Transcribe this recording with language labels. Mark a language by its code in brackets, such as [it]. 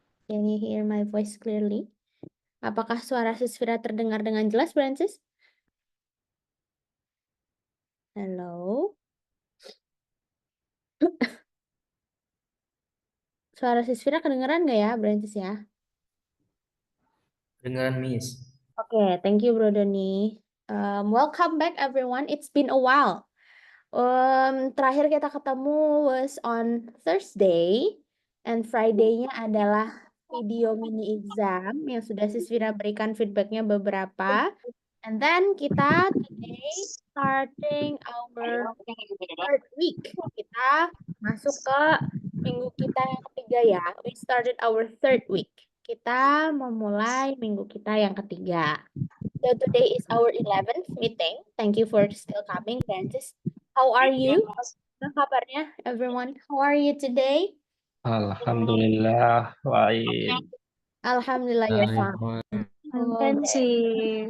[en] Can you hear my voice clearly? [id] Apakah suara Sisvira terdengar dengan jelas, Francis? [en] Hello. [id] Suara Sisvira kedengeran nggak ya, Francis ya? Dengan Miss. [en] Oke, thank you, Bro Doni. Welcome back, everyone. It's been a while. [id] Terakhir kita ketemu [en] was on Thursday, and [id] Friday-nya adalah video mini exam yang sudah Sisvira berikan feedbacknya beberapa. [en] And then [id] kita [en] today starting our third week. [id] Kita masuk ke minggu kita yang ketiga ya. [en] We started our third week. [id] Kita memulai minggu kita yang ketiga. [en] So today is our 11th meeting. Thank you for still coming, Francis. How are you? [id] Apa kabarnya, [en] everyone? How are you today? [id] Alhamdulillah, baik. [en] Alhamdulillah, you're fine. Kan Okay.